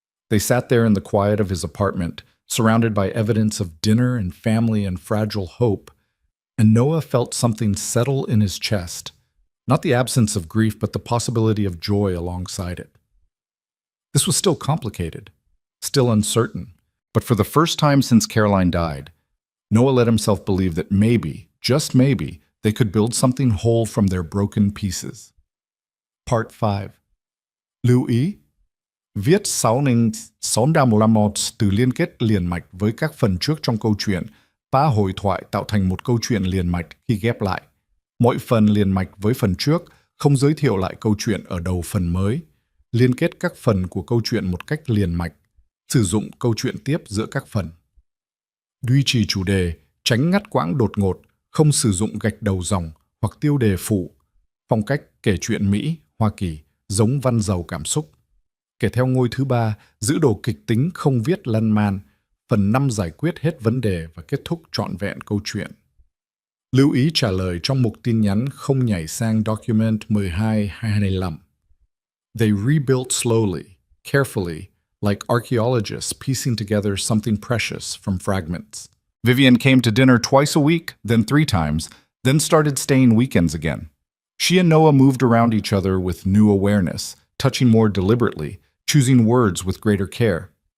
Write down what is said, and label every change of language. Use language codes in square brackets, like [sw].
[en] They sat there in the quiet of his apartment, surrounded by evidence of dinner and family and fragile hope, and Noah felt something settle in his chest, not the absence of grief, but the possibility of joy alongside it. This was still complicated, still uncertain, but for the first time since Caroline died, Noah let himself believe that maybe, just maybe, they could build something whole from their broken pieces. Part 5. [vi] Lưu ý, viết sau nên sống ra một từ liên kết liền mạch với các phần trước trong câu chuyện, và hội thoại tạo thành một câu chuyện liền mạch khi ghép lại. Mỗi phần liền mạch với phần trước, không giới thiệu lại câu chuyện ở đầu phần mới. Liên kết các phần của câu chuyện một cách liền mạch, sử dụng câu chuyện tiếp giữa các phần. Duy trì chủ đề, tránh ngắt quãng đột ngột, không sử dụng gạch đầu dòng hoặc tiêu đề phụ. Phong cách kể chuyện Mỹ, Hoa Kỳ, giống văn giàu cảm xúc. Kể theo ngôi thứ 3, giữ đồ kịch tính không viết lăn man. Phần 5 giải quyết hết vấn đề và kết thúc trọn vẹn câu chuyện. Lưu ý trả lời trong mục tin nhắn không nhảy sang document 12-25. [en] They rebuilt slowly, carefully, like archaeologists piecing together something precious from fragments. Vivian came to dinner twice a week, then 3 times, then started staying weekends again. She and Noah moved around each other with new awareness, touching more deliberately, choosing words with greater care.